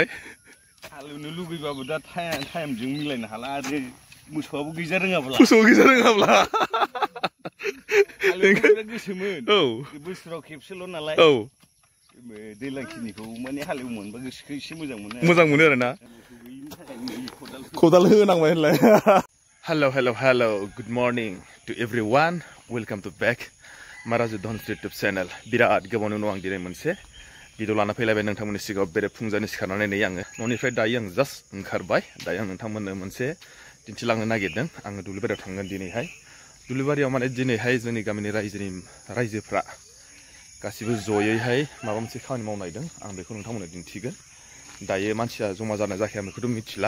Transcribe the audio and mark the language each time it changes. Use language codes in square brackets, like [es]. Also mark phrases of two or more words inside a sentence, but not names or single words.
[brx] हालेवनो लुगैबाबो दा टाइमजों मिलायनो हाला आरो मोसौआबो गैजा रोङाब्ला हालेवनो बिराद गोसोमोन औ बोसोराव खेबसेल' नालाय औ दैज्लांखिनिखौ माने हालेव मोनबा गोसोखौ एसे मोजां मोनो आरोना खदाल होनांबाय होनलाय [en] Hello, good morning to everyone. Welcome to back Maraju Dons YouTube channel. [brx] बिराद गोबावनि उनाव आं दिनै मोनसे भिडिअ लाना फैलायबाय नोंथांमोननि सिगाङाव बेरे फुंजानि सिखारनानै नै आङो न'निफ्राय दायो आं जास्ट ओंखारबाय दायो आं नोंथांमोननो मोनसे दिन्थिलांनो नागिरदों आङो दुब्लिबारियाव थांगोन दिनैहाय दुब्लिबारियाव माने दिनैहाय जोंनि गामिनि रायजोफ्रा गासिबो जयैहाय माबा मोनसे खामानि मावनायदों आं बेखौ नोंथांमोननो दिन्थिगोन दायो मानसिया जमा जानाय जायाखै आं बेखौथ' मिथिला